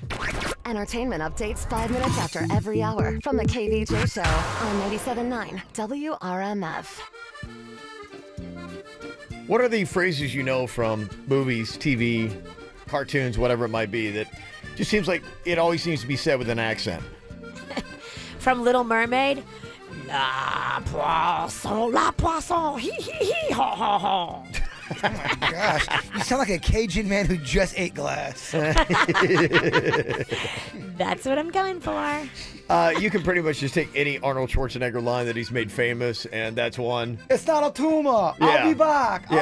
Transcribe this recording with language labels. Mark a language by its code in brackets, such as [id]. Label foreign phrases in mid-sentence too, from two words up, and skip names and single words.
[en] Entertainment updates 5 minutes after every hour from the KVJ Show on 97.9 WRMF. What are the phrases you know from movies, TV, cartoons, whatever it might be, that just seems like it always seems to be said with an accent? From Little Mermaid, [fr] la poisson, hee hee hee, ha ha ha. [en] Oh my gosh, you sound like a Cajun man who just ate glass. That's what I'm going for. You can pretty much just take any Arnold Schwarzenegger line that he's made famous, and that's one. It's not a tumor. Yeah. I'll be back. Yeah.